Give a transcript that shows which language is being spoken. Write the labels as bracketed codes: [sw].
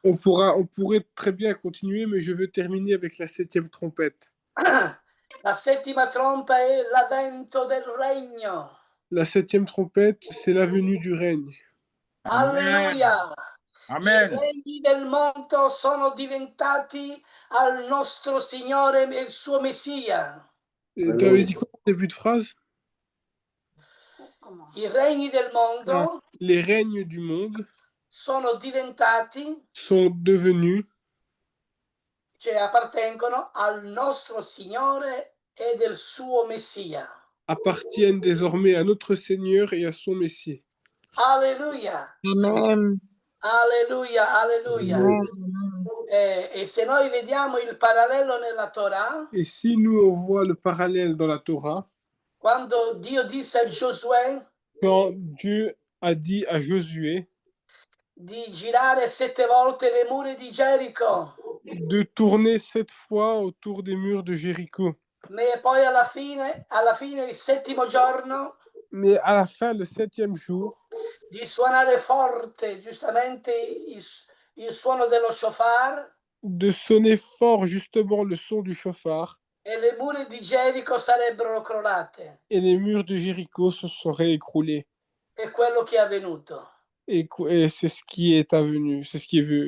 [fr] On pourrait très bien continuer, mais je veux terminer avec la 7e trompette. [it] La settima trompa è l'avvento del regno. [fr] La 7e trompette, c'est la venue du règne. Alleluia. I Amen. [it] regni del mondo sono diventati al nostro Signore e il suo Messia. [fr] Tu avais dit quoi au début de phrase? Comment? [it] I regni del mondo [fr] Les règnes du monde [it] sono diventati, [fr] sont devenus, [it] cioè appartengono al nostro Signore e del suo Messia. [fr] appartiennent désormais à notre Seigneur et à son Messie. Alleluia. Amen. Alleluia, alleluia. Amen. [it] E se noi vediamo il parallelo nella Torah, [fr] Et si nous on voit le parallèle dans la Torah, [it] quando Dio disse a Giosuè [fr] quand Dieu a dit à Josué [it] di girare 7 volte le mura di Gerico, [fr] de tourner 7 fois autour des murs de Jéricho, [it] e poi alla fine, il settimo giorno, [fr] mais à la fin, le 7e jour, [it] di suonare forte, giustamente, il suono dello shofar, [fr] de sonner fort justement le son du chauffard, [it] e le mura di Gerico sarebbero crollate. [fr] et les murs de Jéricho se seraient écroulés. [it] È quello che è avvenuto. [fr] Et c'est ce qui est avvenu, c'est ce qui est vu.